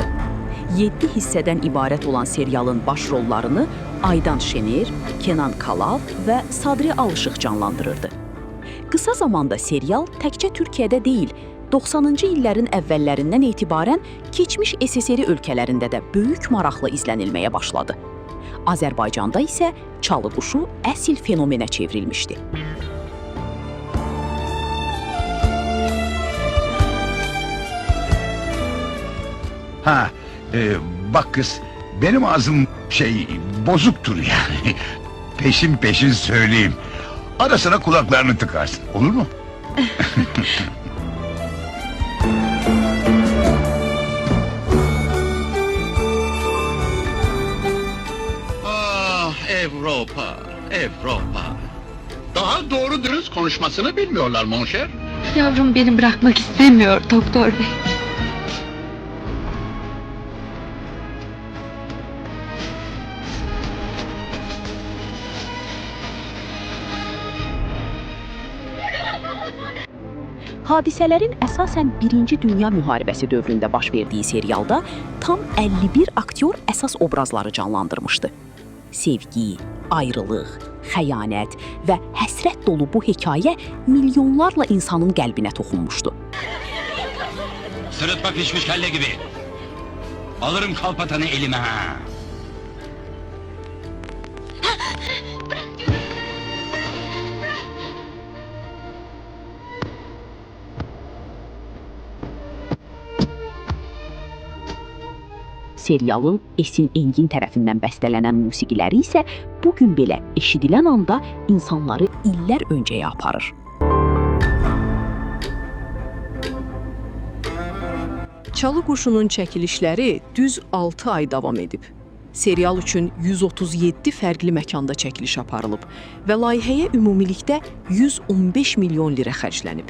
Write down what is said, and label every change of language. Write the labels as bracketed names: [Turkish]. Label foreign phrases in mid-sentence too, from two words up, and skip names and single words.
[Azerbaijani] 7 hissədən ibarət olan serialın başrollarını Aydan Şener, Kenan Kalav və Sadri Alışıq canlandırırdı. Qısa zamanda serial təkcə Türkiyədə deyil, 90-cı illərin əvvəllərindən etibarən keçmiş SSR ölkələrində də böyük maraqla izlənilməyə başladı. Azərbaycanda isə Çalı Quşu əsl fenomenə çevrilmişdi. [Turkish] Bak kız, benim ağzım bozuktur yani. Peşin peşin söyleyeyim. Ara sıra kulaklarını tıkarsın, olur mu? Ah Avrupa, Avrupa. Daha doğru dürüst konuşmasını bilmiyorlar monşer. Yavrum beni bırakmak istemiyor doktor bey. [Azerbaijani] Hadisələrin əsasən 1-ci Dünya müharibəsi dövründə baş verdiyi serialda tam 51 aktyor əsas obrazları canlandırmışdı. Sevgi, ayrılıq, xəyanət və həsrət dolu bu hekayə milyonlarla insanın qəlbinə toxunmuşdu. [Turkish] Sırıtma pişmiş kelle gibi. Alırım kalpatanı elime ha. [Azerbaijani] Serialın Esin Engin tərəfindən bəstələnən musiqiləri isə bugün belə eşidilən anda insanları illər öncəyə aparır. Çalı Quşunun çəkilişləri düz 6 ay davam edib. Serial üçün 137 fərqli məkanda çəkiliş aparılıb və layihəyə ümumilikdə 115 milyon lirə xərclənib.